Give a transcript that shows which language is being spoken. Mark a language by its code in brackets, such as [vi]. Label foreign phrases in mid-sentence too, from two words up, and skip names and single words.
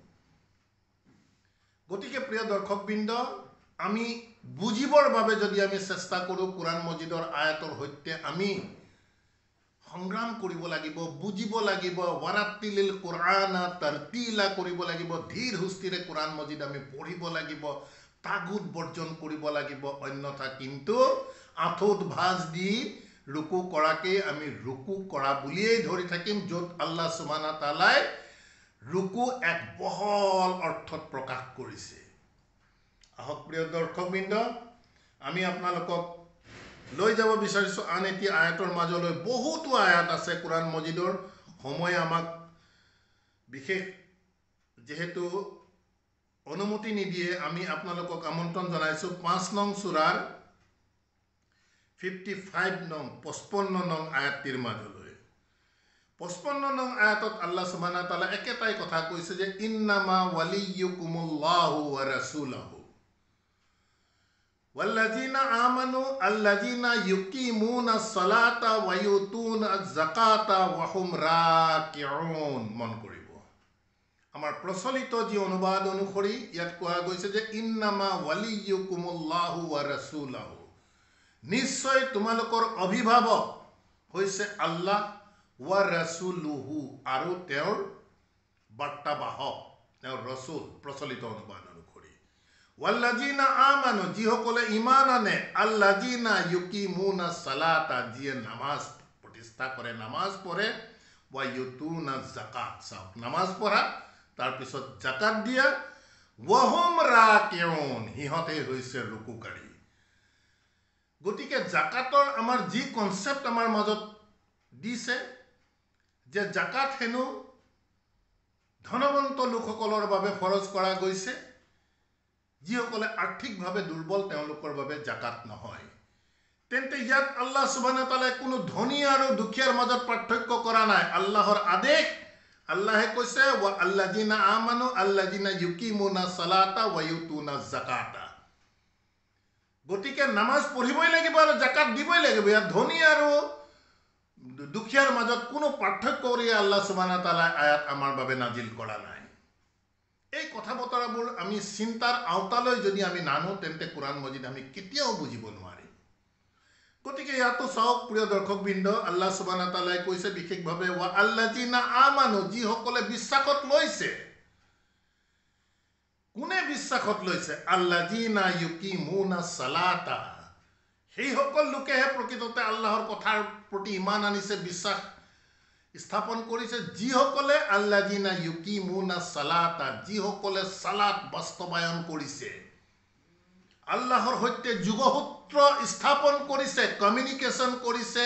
[as] গতিকে প্ৰিয় দৰ্শকবৃন্দ, আমি বুজিবৰ বাবে যদি আমি চেষ্টা কৰোঁ, কোৰআন মজিদৰ আয়াতৰ সৈতে আমি সংগ্ৰাম কৰিব লাগিব, বুজিব লাগিব। [ar] ورتل القرآن ترتيلا [as] কৰিব লাগিব। ধীৰ সুস্থিৰে কোৰআন মজিদ আমি পঢ়িব লাগিব। তাগুত বৰ্জন কৰিব লাগিব। অন্যথা কিন্তু আঁঠুত ভাঁজ দি ৰুকু কৰাকেই আমি ৰুকু কৰা বুলিয়েই ধৰি থাকিম, য'ত [ar] الله سبحانه وتعالى [as] ৰুকু এক বহল অৰ্থত প্ৰকাশ কৰিছে। আহক প্ৰিয় দৰ্শকবৃন্দ, আমি আপোনালোকক লৈ যাব বিচাৰিছোঁ আন এটি আয়াতৰ মাজলৈ। বহুতো আয়াত আছে কোৰআন মজিদৰ, সময় আমাক বিশেষ যেহেতু অনুমতি নিদিয়ে, আমি আপোনালোকক আমন্ত্ৰণ জনাইছোঁ 5 নং সূৰাৰ 55 নং 55 নং আয়াতটিৰ মাজলৈ। 55 নং আয়াতত [ar] الله سبحانه وتعالى [as] একেটাই কথা কৈছে যে [ar] إنما وليكم الله ورسوله والذين آمنوا الذين يقيمون الصلاة ويؤتون الزكاة وهم راكعون. [as] মন কৰিব, আমাৰ প্ৰচলিত যি অনুবাদ অনুসৰি ইয়াত কোৱা গৈছে যে [ar] إنما وليكم الله ورسوله, [as] নিশ্চয় তোমালোকৰ অভিভাৱক হৈছে আল্লাহ, [ar] ورسوله, [as] আৰু তেওঁৰ বাৰ্তাবাহক, তেওঁৰ ৰসূল, প্ৰচলিত অনুবাদ অনুসৰি। [ar] والذين آمنوا, [as] যিসকলে ঈমান আনে, [ar] الذين يقيمون الصلاة, [as] যিয়ে নামাজ প্ৰতিষ্ঠা কৰে, নামাজ পঢ়ে, [ar] ويؤتون الزكاة, [as] নামাজ পঢ়া তাৰপিছত জাকাত দিয়া, [ar] وهم راكعون, [as] সিহঁতে হৈছে ৰুকুকাৰী। গতিকে জাকাতৰ আমাৰ যি কনচেপ্ট আমাৰ মাজত দিছে যে জাকাত হেনো ধনৱন্ত লোকসকলৰ বাবে ফৰজ কৰা গৈছে, যিসকলে আৰ্থিকভাৱে দুৰ্বল তেওঁলোকৰ বাবে জাকাত নহয়। তেন্তে ইয়াত [ar] الله سبحانه وتعالى [as] কোনো ধনী আৰু দুখীয়াৰ মাজত পাৰ্থক্য কৰা নাই। আল্লাহৰ আদেশ, আল্লাহে কৈছে [ar] والذين آمنوا الذين يقيمون الصلاة ويؤتون الزكاة. [as] গতিকে নামাজ পঢ়িবই লাগিব আৰু জাকাত দিবই লাগিব। ইয়াত ধনী আৰু দুখীয়াৰ মাজত কোনো পাৰ্থক্য কৰি [ar] الله سبحانه وتعالى [as] আয়াত আমাৰ বাবে নাজিল কৰা নাই। এই কথা বতৰাবোৰ আমি চিন্তাৰ আওতালৈ যদি আমি নানো, তেন্তে কোৰআন মজিদ আমি কেতিয়াও বুজিব নোৱাৰিম। গতিকে ইয়াতো চাওক প্ৰিয় দৰ্শকবৃন্দ, [ar] الله سبحانه وتعالى [as] কৈছে বিশেষভাৱে [ar] والذين آمنوا, [as] যিসকলে বিশ্বাসত লৈছে। কোনে বিশ্বাসত লৈছে? [ar] الذين يقيمون الصلاة, [as] সেইসকল লোকেহে প্ৰকৃততে আল্লাহৰ কথাৰ প্ৰতি ইমান আনিছে, বিশ্বাস স্থাপন কৰিছে। যিসকলে [ar] الذين يقيمون الصلاة, [as] যিসকলে সালাত বাস্তৱায়ন কৰিছে, আল্লাহৰ সৈতে যোগসূত্ৰ স্থাপন কৰিছে, কমিউনিকেশ্যন কৰিছে।